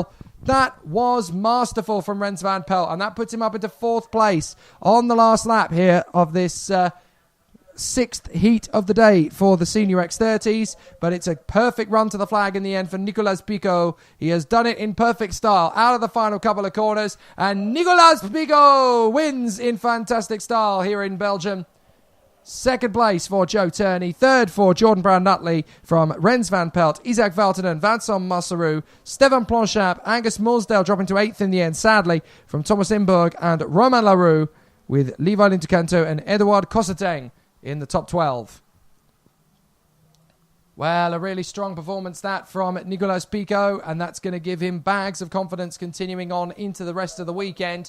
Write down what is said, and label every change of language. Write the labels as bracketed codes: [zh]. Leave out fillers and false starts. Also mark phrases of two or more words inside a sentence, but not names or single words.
[en] That was masterful from Rens van Pelt, and that puts him up into 4th place on the last lap here of this sixth heat of the day for the Senior X30s, but it's a perfect run to the flag in the end for Nicolas Picot. He has done it in perfect style out of the final couple of corners, and Nicolas Picot wins in fantastic style here in Belgium. Second place for Joe Turney. Third for Jordan Brown-Nutley from Rens van Pelt, Isaac Valtonen, Vincent Masseroux, Steven Planchap, Angus Mulsdale dropping to 8th in the end, sadly, from Thomas Imberg and Romain Leroux, with Levi Lintucanto and Edouard Cosseteng in the top 12. Well, a really strong performance that from Nicolas Picot, and that's going to give him bags of confidence continuing on into the rest of the weekend.